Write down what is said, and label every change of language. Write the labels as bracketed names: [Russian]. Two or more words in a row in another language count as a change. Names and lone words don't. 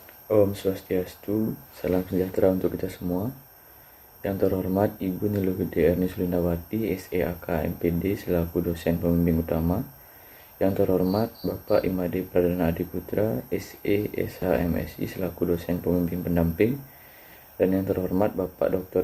[Indonesian] Om Swastiastu, salam sejahtera untuk kita semua. Yang terhormat Ibu Niluh Gede Erni Sulindawati, SEAK MPD selaku dosen pembimbing utama. Yang terhormat Bapak Imade Pradana Adiputra, SE SHMSI selaku dosen pembimbing pendamping. Dan yang terhormat Bapak Dr.